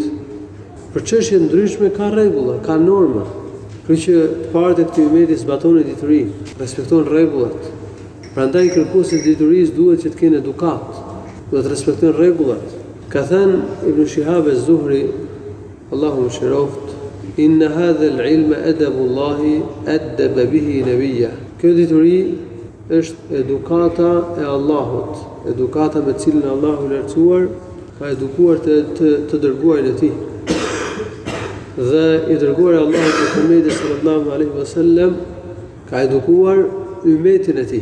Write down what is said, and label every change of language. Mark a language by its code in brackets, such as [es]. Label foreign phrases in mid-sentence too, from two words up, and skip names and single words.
[sq] Për çështje ndryshme ka rregulla, ka norma. Kështu që të parët e këtij ummeti zbatonin diturinë, respektojnë rregullat. Prandaj kërkuesit e diturisë duhet që të kenë edukat, duhet të respektojnë rregullat. Ka thënë Ibn Shihab az-Zuhri, Allahu mëshiroft, [ar] إن هذا العلم أدب الله أدب به نبيه. [sq] Kjo dituri është edukata e Allahut, edukata me cilën Allahu i lartësuar ka edukuar të dërguarin e tij. Dhe i dërguar e Allahut Muhamedi [ar] صلى الله عليه وسلم [sq] ka edukuar ummetin e tij.